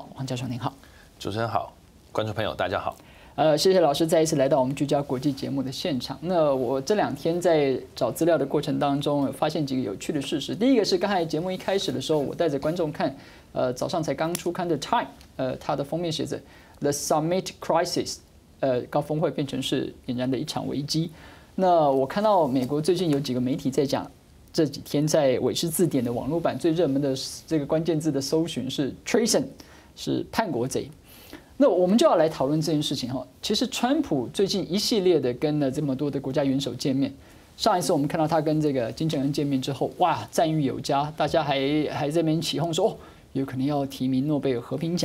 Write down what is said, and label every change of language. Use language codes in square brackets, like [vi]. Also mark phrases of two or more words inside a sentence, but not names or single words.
[zh] 王教授您好，主持人好，觀眾朋友大家好。謝謝老師再一次來到我們聚焦國際節目的現場。那我這兩天在找資料的過程當中，發現幾個有趣的事實。第一個是剛才節目一開始的時候，我帶着觀眾看，早上才剛出刊的《Time》，它的封面寫着 [en] "The Summit Crisis"， [zh] 高峰會變成是儼然的一場危機。那我看到美國最近有幾個媒體在講，這幾天在韋氏字典的網絡版最熱門的這個關鍵字的搜尋是 "Treason"， 是叛國賊。那我們就要來討論這件事情哈。其實川普最近一系列的跟了這麼多的國家元首見面，上一次我們看到他跟這個金正恩見面之後，哇，讚譽有加，大家還在那邊起哄說，哦，有可能要提名諾貝爾和平獎。